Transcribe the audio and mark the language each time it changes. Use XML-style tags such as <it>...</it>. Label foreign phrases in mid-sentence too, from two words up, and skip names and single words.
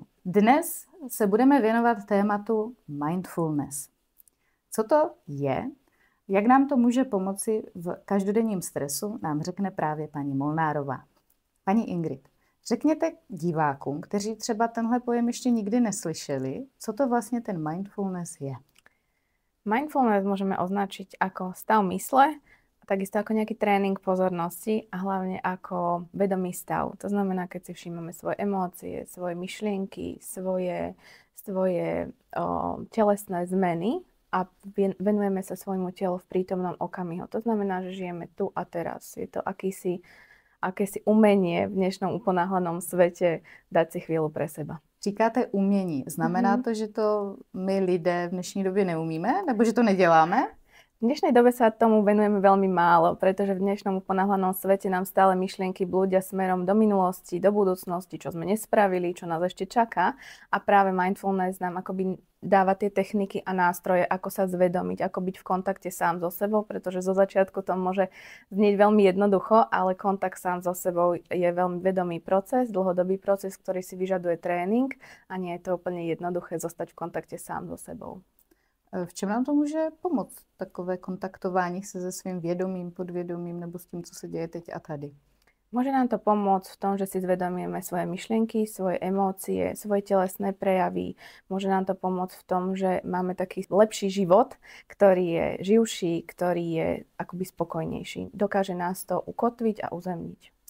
<cs>Dnes se budeme věnovat tématu mindfulness. Co to je? Jak nám to může pomoci v každodenním stresu, nám řekne právě paní Molnárová. Paní Ingrid, řekněte divákům, kteří třeba tenhle pojem ještě nikdy neslyšeli, co to vlastně ten mindfulness je.</cs> <sk>Mindfulness môžeme označiť ako stav mysle, takisto ako nejaký tréning pozornosti a hlavne ako vedomý stav. To znamená, keď si všímame svoje emócie, svoje myšlienky, svoje telesné zmeny a venujeme sa svojmu telu v prítomnom okamihu. To znamená, že žijeme tu a teraz. Je to akési umenie v dnešnom uponáhlenom svete dať si chvíľu pre seba.</sk> <cs>Říkáte umění. Znamená to, že to my lidé v dnešní době neumíme? Nebo že to neděláme?</cs> <sk>V dnešnej dobe sa tomu venujeme veľmi málo, pretože v dnešnom uponáhlanom svete nám stále myšlienky blúdia smerom do minulosti, do budúcnosti, čo sme nespravili, čo nás ešte čaká. A práve mindfulness nám akoby dáva tie techniky a nástroje, ako sa zvedomiť, ako byť v kontakte sám so sebou, pretože zo začiatku to môže znieť veľmi jednoducho, ale kontakt sám so sebou je veľmi vedomý proces, dlhodobý proces, ktorý si vyžaduje tréning a nie je to úplne jednoduché zostať v kontakte sám so sebou.</sk> <cs>V čem nám to může pomoct, takové kontaktování se se svým vědomím, podvědomím nebo s tím, co se děje teď a tady?</cs> <sk>Môže nám to pomôcť v tom, že si zvedomíme svoje myšlienky, svoje emócie, svoje telesné prejavy. Môže nám to pomôcť v tom, že máme taký lepší život, ktorý je živší, ktorý je akoby spokojnejší. Dokáže nás to ukotviť a uzemniť.</sk>